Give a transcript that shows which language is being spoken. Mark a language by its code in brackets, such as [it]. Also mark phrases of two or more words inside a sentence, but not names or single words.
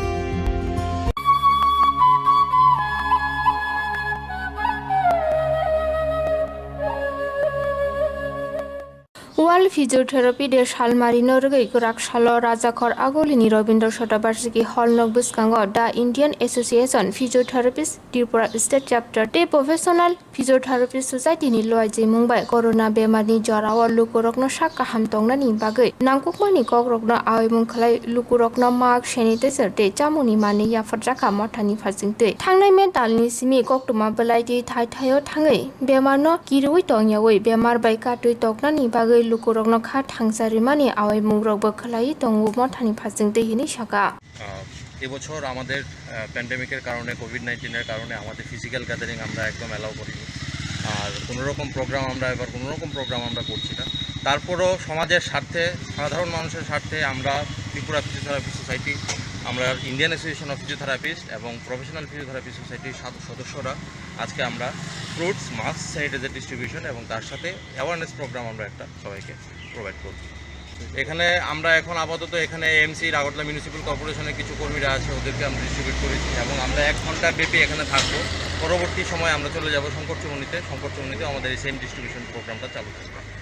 [trp] World Physiotherapy Day Shalmari Norgei Kurak Shalo Rajakhor Agolini Robindra Shatabarsiki Hall Nok Biskango The Indian Association Physiotherapists Tripura State Chapter Te Professional Physiotherapist Society ni loaji Mumbai Corona Bemarni Jorawar Lukurokno Shaka Hamtongnani Bagai Nangkukmani Kokrokno Awimung Khlai Lukurokno [en] Mark Sanitizer [trp] Te Chamuni Mani Yafarjaka Motani Fasingte Tangnai Mentalni Simi Koktuma Balaiti Thai Thayo Tangai Bemarno Kirui Tongyawi Bemar Baika Tui Toknani Bagai Lukurokno Kha Thangsarimani Awimung Rokbo Khlai Tongu Motani Fasingte Hini Shaka [bn] এবছর আমাদের প্যান্ডেমিকের কারণে কোভিড-19 এর কারণে আমাদের [en] physical gathering [bn] আমরা একদম অ্যালাউ করিনি আর কোনো রকম প্রোগ্রাম আমরা করছি না তারপরও সমাজের স্বার্থে সাধারণ মানুষের স্বার্থে আমরা ত্রিপুরা ফিজিওথেরাপি সোসাইটি আমরা ইন্ডিয়ান অ্যাসোসিয়েশন অফ ফিজিওথেরাপিস্ট এবং প্রফেশনাল ফিজিওথেরাপি সোসাইটির সদস্যরা আজকে আমরা [en] fruits mask sanitizer distribution [bn] এবং তার সাথে [en] awareness program [bn] আমরা একটা সবাইকে প্রোভাইড করছি এখানে আমরা এখন আপাতত এখানে এমসির আগরতলা মিউনিসিপ্যাল কর্পোরেশনের কিছু কর্মীরা আছে ওদেরকে আমরা ডিস্ট্রিবিউট করেছি এবং আমরা 1 ঘন্টা ব্যাপী এখানে থাকবো পরবর্তী সময় আমরা চলে যাব শঙ্করচূর্ণীতে আমাদের এই [en] same distribution programta [bn] চালু থাকবে